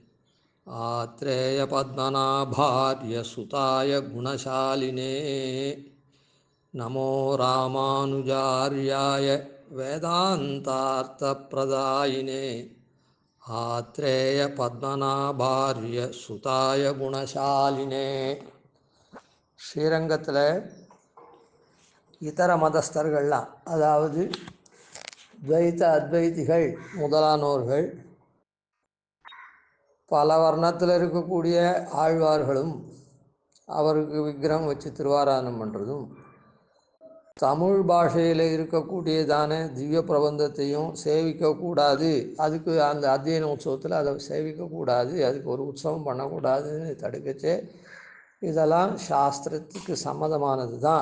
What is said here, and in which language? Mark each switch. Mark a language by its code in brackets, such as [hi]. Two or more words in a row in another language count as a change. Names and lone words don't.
[sa] आत्रेयपद्मनाभार्य सुताय गुणशालिने नमो रामानुजार्याय वेदान्तार्थप्रदायिने आत्रेयपद्मनाभार्य सुताय गुणशालिने [ta] ஸ்ரீரங்கத்தில் இதர மதஸ்தர்கள்லாம், அதாவது துவைத்த அத்வைதிகள் முதலானோர்கள், பல வர்ணத்தில் இருக்கக்கூடிய ஆழ்வார்களும் அவருக்கு விக்கிரகம் வச்சு திருவாராதனம் பண்ணுறதும், தமிழ் பாஷையில் இருக்கக்கூடியதான திவ்ய பிரபந்தத்தையும் சேவிக்கக்கூடாது, அதுக்கு அந்த அத்தியன உற்சவத்தில் அதை சேவிக்கக்கூடாது, அதுக்கு ஒரு உற்சவம் பண்ணக்கூடாதுன்னு தடுக்கச்சே இதெல்லாம் சாஸ்திரத்துக்கு சம்மதமானது தான்.